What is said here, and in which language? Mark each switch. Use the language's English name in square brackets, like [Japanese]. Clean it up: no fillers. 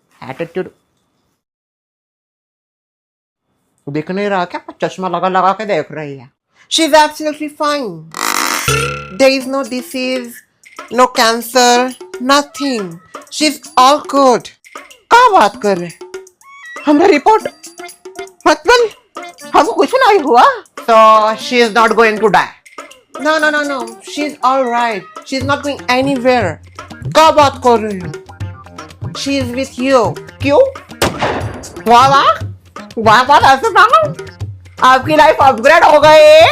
[Hindi] Attitude दिख नहीं रहा क्या? चश्मा लगा लगा के देख रही है. [English] She is absolutely fine. There is no disease, no cancer, nothing. She is all good. [Hindi] क्या बात कर रहे? हमरा रिपोर्ट मतलब हमको कुछ नहीं हुआ. [English] So she is not going to die. No, no, no, no. She is all right. She is not going anywhere. [Hindi] क्या बात कर रही हो? [English] She is with you. [Hindi] क्यों? वाह वाह वाह वाह ऐसे ना आपकी लाइफ अपग्रेड हो गई.